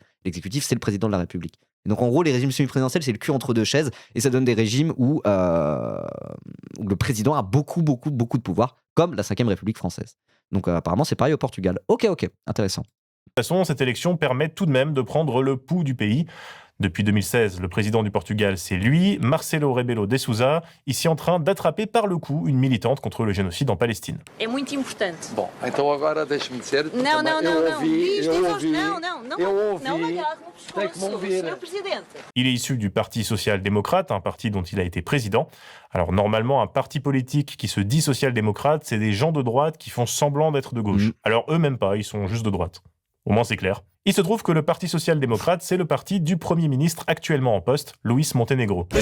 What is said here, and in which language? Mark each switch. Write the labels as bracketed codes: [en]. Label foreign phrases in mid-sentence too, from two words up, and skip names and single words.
[fr] L'exécutif, c'est le président de la République. Et donc en gros, les régimes semi-présidentiels, c'est le cul entre deux chaises, et ça donne des régimes où le président a beaucoup de pouvoir, comme la 5ème République française. Donc apparemment, c'est pareil au Portugal. Ok, intéressant. De toute façon, cette élection permet tout de même de prendre le pouls du pays. Depuis 2016, le président du Portugal, c'est lui, Marcelo Rebelo de Sousa, ici en train d'attraper par le cou une militante contre le génocide en Palestine. [pt] É muito importante. Bom, então agora deixe-me dizer... Não. Eu ouvi... Não me agarre no pescoço, Tem que me ouvir. Sr. Presidente. [fr] Il est issu du Parti social-démocrate, un parti dont il a été président. Alors normalement, un parti politique qui se dit social-démocrate, c'est des gens de droite qui font semblant d'être de gauche. Alors eux même pas, ils sont juste de droite. Au moins c'est clair. Il se trouve que le Parti social-démocrate, c'est le parti du Premier ministre actuellement en poste, Luís Montenegro.